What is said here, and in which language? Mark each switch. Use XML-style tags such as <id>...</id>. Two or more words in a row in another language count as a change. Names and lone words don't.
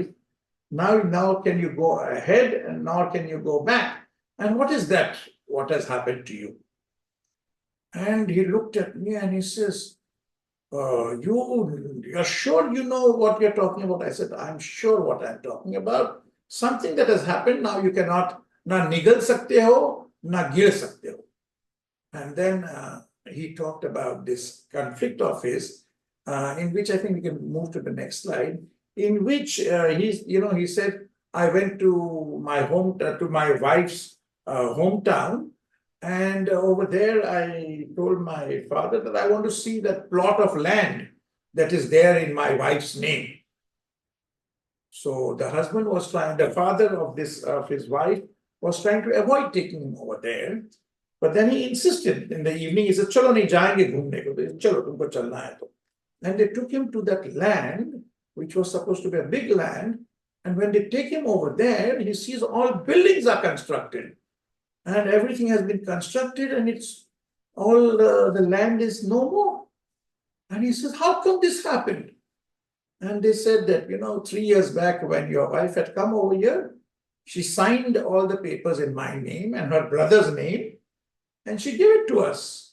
<en>Now can you go ahead, and now can you go back? And what is that? What has happened to you? And he looked at me and he says, you're sure you know what you're talking about? I said, I'm sure what I'm talking about. Something that has happened, now you cannot,</en> <hi>न निगल सकते हो, न गिर सकते हो.</hi> <en>And then he talked about this conflict of his, in which I think we can move to the next slide, in which he said, I went to my home, to my wife's hometown, and over there I told my father that I want to see that plot of land that is there in my wife's name. So the husband was trying, the father of his wife was trying to avoid taking him over there. But then he insisted in the evening, he said,</en> <hi>चलो नहीं जाएंगे घूमने को, चलो तुमको चलना है तो.</hi> <en>And they took him to that land, which was supposed to be a big land. And when they take him over there, he sees all buildings are constructed. And everything has been constructed, and it's all the land is no more. And he says, how come this happened? And they said that, 3 years back when your wife had come over here, she signed all the papers in my name and her brother's name, and she gave it to us.</en>